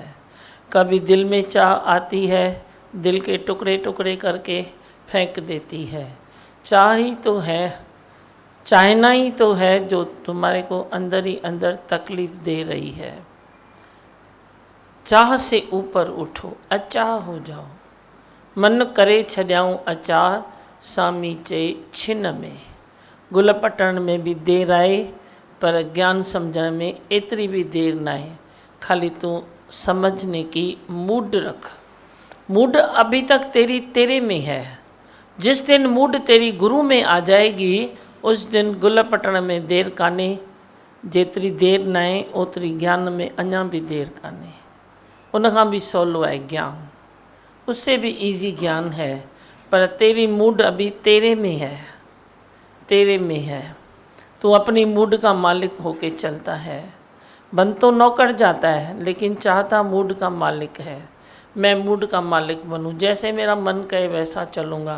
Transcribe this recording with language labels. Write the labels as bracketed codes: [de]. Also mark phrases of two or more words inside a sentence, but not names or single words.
[hi] कभी दिल में चाह आती है, दिल के टुकड़े टुकड़े करके फेंक देती है। चाह ही तो है, चाहना ही तो है जो तुम्हारे को अंदर ही अंदर तकलीफ दे रही है। चाह से ऊपर उठो, अचाह हो जाओ। [sd] मन करे छॾियाऊं अचाह, स्वामी चए छिन में। गुल पटण में भी देर आहे, पर ज्ञान समझण में एतरी भी देर ना है। [hi] खाली तू समझने की मूड रख। मूड अभी तक तेरे में है। जिस दिन मूड तेरी गुरु में आ जाएगी, उस दिन [sd] गुल पटण में देर कान्हे। जेतरी देर न आहे ओतरी ज्ञान में अञा भी देर कान्हे। उनखां भी सवलो आहे ज्ञान, [hi] उससे भी इजी ज्ञान है, पर तेरी मूड अभी तेरे में है, तेरे में है। तू अपनी मूड का मालिक होके चलता है। बन तो नौकर जाता है, लेकिन चाहता मूड का मालिक है। मैं मूड का मालिक बनूं, जैसे मेरा मन कहे वैसा चलूँगा।